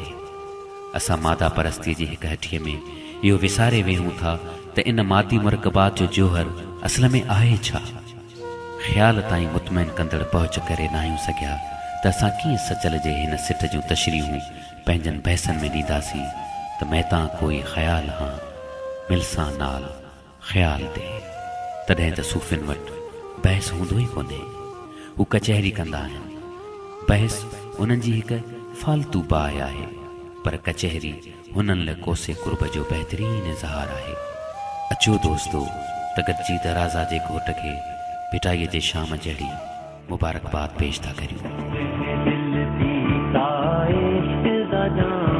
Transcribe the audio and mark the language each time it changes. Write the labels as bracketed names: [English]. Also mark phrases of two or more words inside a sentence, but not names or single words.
[Sindhi] असां मादा परस्तीअ जी हिक हठीअ में इहो विसारे वेहूं था त इन मादी मुरकबात जो जोहर असल में आहे छा। ख़्याल ताईं मुतमइन कंदड़ पहुच करे न आहियूं सघिया त असां कीअं सचल जे हिन सिट जूं तशरीहूं पंहिंजनि बहसनि में ॾींदासीं त [Saraiki] महता कोई ख़्याल हां मिलसां नाल ख़्याल दे। [Sindhi] तॾहिं त सूफ़िन वटि बहस हूंदो ई कोन्हे। हू कचहरी कंदा आहिनि। बहस उन्हनि जी हिकु फालतू बाहि आहे, पर कचहरी हुननि लाइ कोसे कुर्ब जो बहितरीन इज़हार आहे। अचो दोस्तो त गॾिजी दराज़ा जे घोट खे पिटाईअ जे शाम जहिड़ी मुबारकबाद पेश था करियूं।